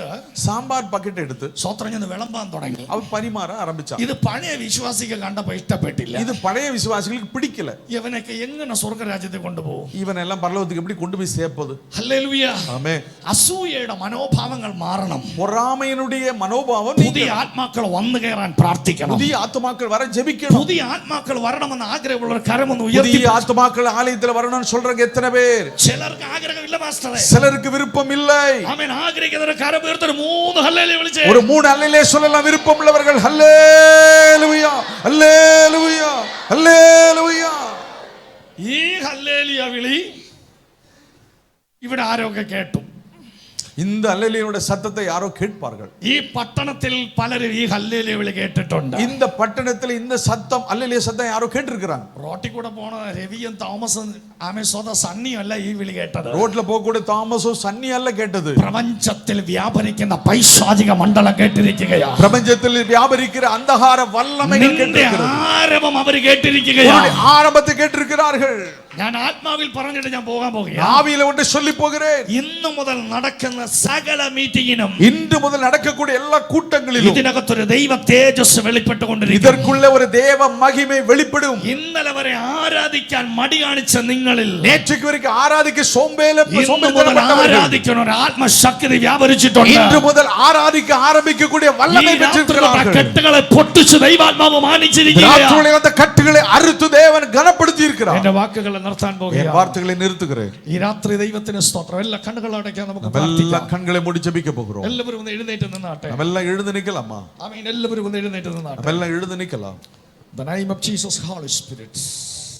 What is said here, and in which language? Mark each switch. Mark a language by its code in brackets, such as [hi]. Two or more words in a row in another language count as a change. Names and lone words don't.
[ta] சாம்பார் பக்கெட் எடுத்து [ml] സ്വത്രം ചെന്ന് വിളമ്പാൻ തുടങ്ങി. [ta] அவர் பரிமாற ஆரம்பிச்சார். [ml] ഇത് പഴയ വിശ്വാസികൾ കണ്ടപ്പോൾ ഇഷ്ടപ്പെട്ടില്ല. [ta] இது பழைய விசுவாசிகளுக்கு பிடிக்கல. [ml] ഇവനൊക്കെ എങ്ങനെ സ്വർഗ്ഗരാജ്യത്തിൽ കൊണ്ടുപോകും? [ta] இவன் எல்லாம் பரலோகத்துக்கு எப்படி கொண்டு போய் சேர்ப்பது? [ml] ഹല്ലേലൂയ. [ta] ஆமென். [ml] അസൂയയുടെ മനോഭാവങ്ങൾ മാറണം. [ta] பொறாமையினுடைய மனோபாவம் [ml] പുതിയ ആത്മാക്കൾ വന്നു കയറാൻ പ്രാർത്ഥിക്കണം. [ta] புதிய ஆத்துமாக்கள் வர ஜெபிக்கணும். [ml] പുതിയ ആത്മാക്കൾ വരണമെന്ന് ആഗ്രഹമുള്ളവർ കരമൊന്ന് ഉയർത്തി. [ta] புதிய ஆத்துமாக்கள் ஆலயத்தில் வரணும்னு சொல்றவங்க எத்தனை பேர்? [ml] ചിലർക്ക് ആഗ്രഹമില്ല പാസ്റ്ററെ, [ta] சிலருக்கு விருப்பம் இல்லை. [ml] ആമേൻ. ആഗ്രഹിക്കുന്നവർ കരം ഉയർത്തി 3 ഹല്ലേലൂയ വിളിച്ചേ. [ta] ஒரு 3 அல்லேலூயா சொல்லலாம். விருப்பம் உள்ளவர்கள் ஹல்லேலூயா ஹல்லேலூயா ഹല്ലേലൂയ. [ml] ഈ ഹല്ലേലൂയ വിളി ഇവിടെ ആരൊക്കെ കേട്ടു? [ta] இந்த அல்லேலூயாவுடைய சத்தத்தை யாரோ கேட்பார்கள். [ml] ഈ പട്ടണത്തിൽ പലരും ഈ ഹല്ലേലൂയ വിളി കേട്ടിട്ടുണ്ട്. [ta] இந்த பட்டணத்தில் இந்த சத்தம் அல்லேலூயா சத்தம் யாரோ கேட்டிருக்காங்க. [ml] റോട്ടിൽ കൂടെ പോണ രവിയും തോമസും ആമേ സ്വത സണ്ണിയും അല്ല ഈ വിളി കേട്ടത്. [ta] ரோட்ல போக கூட தாமஸோ சன்னி அல்ல கேட்டது. [ml] പ്രപഞ്ചത്തിൽ വ്യാപരിക്കുന്ന പൈശാചിക മണ്ഡലം കേട്ടിരിക്കുകയാ. [ta] பிரபஞ்சத்தில் வியாபரிக்கிற அந்தகார வல்லமைகள் கேட்டிருக்கிறது. [ml] ആരവം അവർ കേട്ടിരിക്കുകയാ. [ta] ஆரம்பத்தை கேட்டிருக்கிறார்கள். [ml] ഞാൻ ആത്മാവിൽ പറഞ്ഞിട്ട് ഞാൻ പോകാൻ പോകുകയാ. [ta] ஆவியில ஒன்று சொல்லி போகிறேன். [ml] ഇന്നു മുതൽ നടക്കുന്ന സകല മീറ്റിംഗിനും, [ta] இன்று முதல் நடக்கக்கூடிய எல்லா கூட்டங்களிலும் [ml] ഇതിനകത്തൊരു ദൈവ തേജസ് വെളിപ്പെട്ടുകൊണ്ടിരിക്കും. [ta] இதற்குள்ள ஒரு தேவ மகிமை வெளிப்படும். [ml] ഇന്നലെ വരെ ആരാധിക്കാൻ മടി കാണിച്ച നിങ്ങളിൽ [ta] நேற்றுக்கு வரைக்கும் ஆராதிக்க [ml] ആരാധിക്കുന്ന ഒരു ആത്മശക്തി വ്യാപരിച്ചിട്ടുണ്ട്. [ta] இன்று முதல் ஆராதிக்க ஆரம்பிக்கக்கூடிய வல்லமை பெற்றிருக்கிறார்கள். [ml] കെട്ടുകളെ പൊട്ടിച്ച് ദൈവാത്മാവ് മാനിച്ചിരിക്കുകയാണ്. [ta] அந்த கட்டுகளை அறுத்து தேவன் கனப்படுத்தி இருக்கிறார். [ml] എന്റെ വാക്കുകളെ നിർത്താൻ പോകുകയാണ്. [ta] வார்த்தைகளை நிறுத்துகிறேன். [ml] ഈ രാത്രി ദൈവത്തിന് സ്തോത്രം. എല്ലാ കണ്ണുകളും അടയ്ക്കാൻ നമുക്ക് [ta] எல்லா [ml] പ്രാർത്ഥിക്കാം. [ta] கண்களை மூடி ஜெபிக்க போகிறோம். [ml] എല്ലാവരും ഒന്ന് എഴുന്നേറ്റ് നിന്നാട്ടെ. [ta] நாமெல்லாம் எழுந்து நிக்கலாமா? [ml] ആമേൻ. എല്ലാവരും ഒന്ന് എഴുന്നേറ്റ് നിന്നാട്ടെ. [ta] நாமெல்லாம் எழுந்து நிக்கலாம். [en] The name of Jesus, Holy Spirit.